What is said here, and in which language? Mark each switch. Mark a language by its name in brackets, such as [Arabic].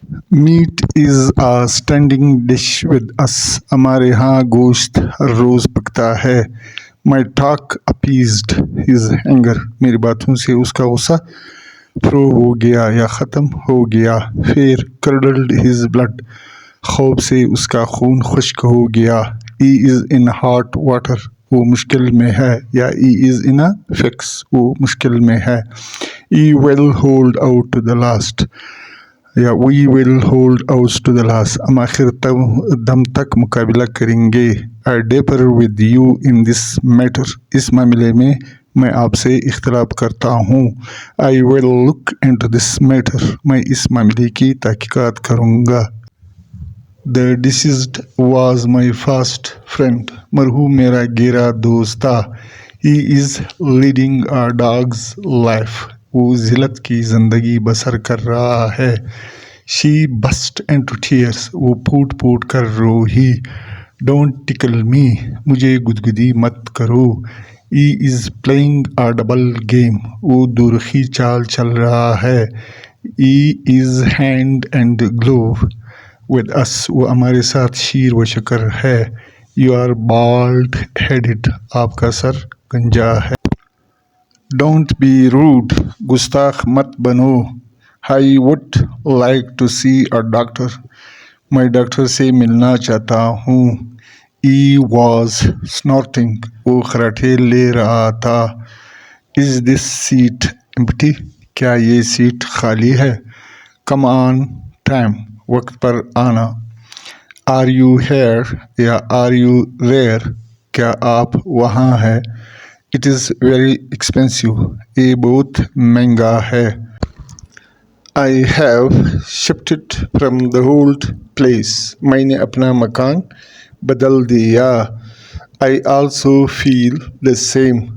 [English] Meat is a standing dish with us. [Urdu] ہمارے ہاں گوشت ہر روز پکتا ہے. [English] My talk appeased his anger. [Urdu] میری باتوں سے اس کا غصہ تھرو ہو گیا یا ختم ہو گیا. [English] Fear curdled his blood. [Urdu] خوف سے اس کا خون خشک ہو گیا. [English] He is in hot water. [Urdu] وہ مشکل میں ہے. یا [English] he is in a fix. [Urdu] وہ مشکل میں ہے. [English] He will hold out to the last. [Urdu] یا [English] we will hold out to the last. [Urdu] ہم آخر دم تک مقابلہ کریں گے. [English] I differ with you in this matter. [Urdu] اس معاملے میں آپ سے اختلاف کرتا ہوں. [English] I will look into this matter. [Urdu] میں اس معاملے کی تحقیقات کروں گا. [English] The deceased was my fast friend. [Urdu] مرحوم میرا گہرا دوست تھا. [English] He is leading a dog's life. [Urdu] وہ ذلت کی زندگی بسر کر رہا ہے. [English] She burst into tears. [Urdu] وہ پھوٹ کر روئی. [English] Don't tickle me. [Urdu] مجھے گدگدی مت کرو. [English] He is playing a double game. [Urdu] وہ دورخی چال چل رہا ہے. [English] He is hand and glove with us. [Urdu] وہ ہمارے ساتھ شیر و شکر ہے. [English] You are bald headed. [Urdu] آپ کا سر گنجا ہے. [English] Don't be rude. [Urdu] گستاخ مت بنو. [English] I would like to see a doctor. [Urdu] میں ڈاکٹر سے ملنا چاہتا ہوں. [English] He was snorting. [Urdu] وہ خراٹے لے رہا تھا. [English] Is this seat empty? [Urdu] کیا یہ سیٹ خالی ہے؟ [English] Come on time. [Urdu] وقت پر آنا. [English] Are you here? [Urdu] یا [English] are you there? [Urdu] کیا آپ وہاں ہیں؟ [English] It is very expensive. [Urdu] یہ بہت مہنگا ہے. [English] I have shifted from the old place. [Urdu] میں نے اپنا مکان بدل دیا. [English] I also feel the same.